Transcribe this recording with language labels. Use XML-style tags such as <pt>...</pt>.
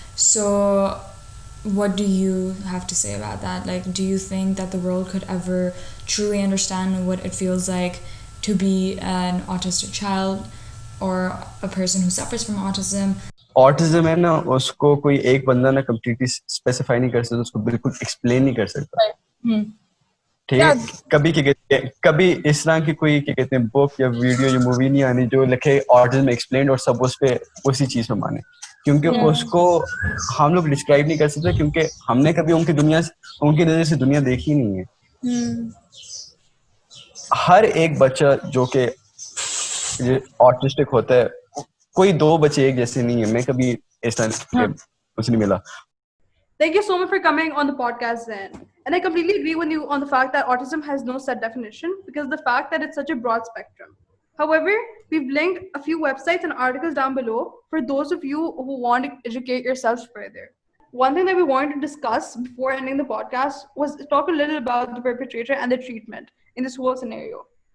<en>So what do you have to say about that? Like, do you think that the world could ever truly understand what it feels like to be an autistic child or a person who suffers from autism?</en> <hi>Autism है ना, उसको कोई एक बंदा ना completely specify नहीं कर सकता, उसको बिल्कुल एक्सप्लेन नहीं कर सकता. ठीक है, कभी क्या कहते हैं, कभी इस तरह की कोई क्या कहते हैं बुक या वीडियो या मूवी नहीं आनी जो लिखे ऑटिज्म एक्सप्लेन और सब उस पे उसी चीज में माने, क्योंकि उसको हम लोग डिस्क्राइब नहीं कर सकते, क्योंकि हमने कभी उनकी नजर से दुनिया देखी नहीं है. हर एक बच्चा जो कि ऑटिस्टिक होता है, कोई दो बच्चे एक जैसे नहीं है. मैं कभी इस तरह मुझे नहीं मिला.</hi> <en>Thank you so much for coming on the podcast then. And I completely agree with you on the fact that autism has no set definition because of the fact that it's such a broad spectrum. However, we've linked a few websites and articles down below for those of you who want to educate yourselves further. One thing that we wanted to discuss before ending the podcast was talk a little about the perpetrator and the treatment in this whole scenario.</en>